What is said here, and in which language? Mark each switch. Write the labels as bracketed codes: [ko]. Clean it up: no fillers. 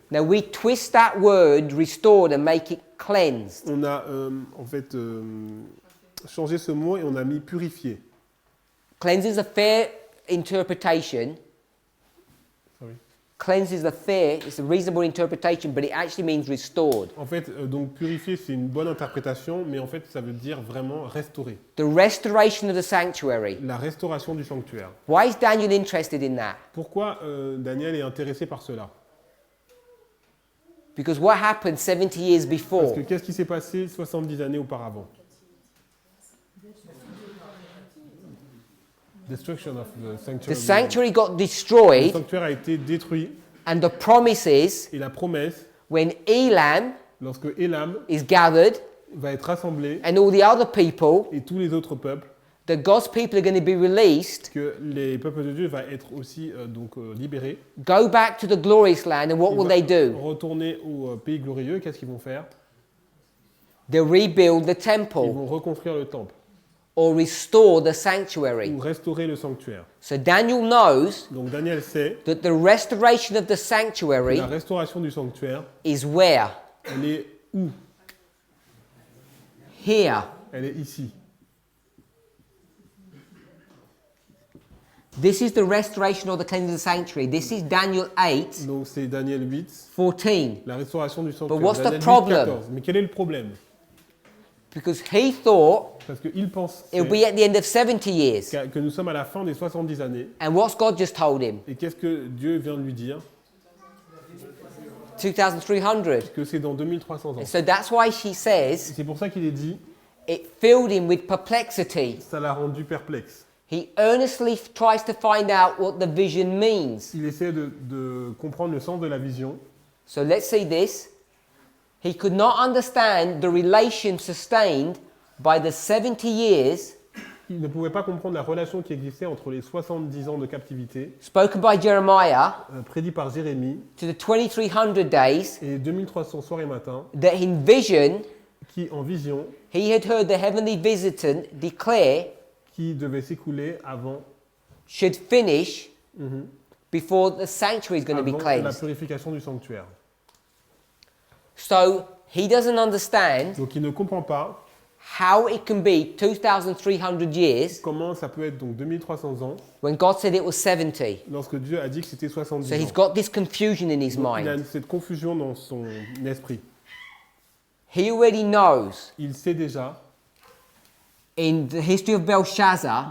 [en] Now we twist that word restored and make it cleansed. [fr] On a en fait changé ce mot et on a mis purifié. [en] Cleanse is a fair interpretation. Sorry. Cleanse is a fair, it's a reasonable interpretation, but it actually means restored. [fr] En fait, donc purifié, c'est une bonne interprétation, mais en fait, ça veut dire vraiment restaurer. [en] The restoration of the sanctuary. [fr] La restauration du sanctuaire. [en] Why is Daniel interested in that? [fr] Pourquoi Daniel est intéressé par cela? [en] Because what happened 70 years [fr] Parce [en] before? [fr] que qu'est-ce qui s'est passé 70 années auparavant? [en] Destruction of the The sanctuary. sanctuary got [fr] Le [en] destroyed, [fr] sanctuaire a été détruit [en] and the promises, [fr] et la promesse, [en] when Elam [fr] lorsque Elam [en] is gathered, [fr] va être rassemblé [en] and all the other people, [fr] et tous les autres peuples, [en] the God's people are going to be released, [fr] que les peuples de Dieu vont être aussi libérés. [en] go back to the glorious land, and what [fr] Ils [en] will [fr] vont [en] they do? [fr] retourner au pays glorieux. Qu'est-ce qu'ils vont faire? [en] They'll rebuild the [fr] Ils [en] temple [fr] vont reconstruire le temple [en] or restore the sanctuary. [fr] ou restaurer le sanctuaire. [en] So Daniel knows [fr] Donc Daniel sait [en] that the restoration of the [fr] que [en] sanctuary [fr] la restauration du sanctuaire, [en] is where? [fr] elle est où? [en] Here. [fr] Elle est ici. [en] This is the restoration or the cleansing of the sanctuary. This is Daniel 8, [fr] Donc c'est Daniel 8, [en] 14. [fr] la restauration du [en] But [fr] sanctuaire. [en] what's the [fr] Daniel 8, [en] problem? [fr] 14. Mais quel est le problème? [en] because he thought [fr] Parce qu'il pense [en] it would be at the end of 70 years. [fr] que nous sommes à la fin des 70 années. [en] And what's God just told him? [fr] Et qu'est-ce que Dieu vient de lui dire? [en] 2,300. [fr] Que c'est dans 2300 ans. [en] And so that's why he says [fr] C'est pour ça qu'il est dit, [en] it filled him with perplexity. [fr] ça l'a rendu perplexe. [en] He earnestly tries to find out what the vision means. [fr] Il essaie de comprendre le sens de la vision. [en] So let's see this. He could not understand the relation sustained by the 70 years [fr] Il ne pouvait pas comprendre la relation qui existait entre les 70 ans de captivité, [en] spoken by Jeremiah [fr] prédit par Jérémie, [en] to the 2,300 days [fr] et 2300 soirs et matins, [en] that in vision [fr] qui en vision, [en] he had heard the heavenly visitant declare [fr] qui devait s'écouler avant, [en] should finish before the sanctuary is going to be [fr] avant la [en] cleansed. [fr] purification du sanctuaire. [en] So he doesn't understand [fr] Donc il ne comprend pas [en] how it can be 2,300 years [fr] comment ça peut être donc 2300 ans [en] when God said it was 70. [fr] lorsque Dieu a dit que c'était 70 [en] So he's [fr] ans. [en] got this confusion in his [fr] Donc, il a [en] mind. [fr] cette confusion dans son esprit. [en] He already knows [fr] Il sait déjà, [en] in the history of Belshazzar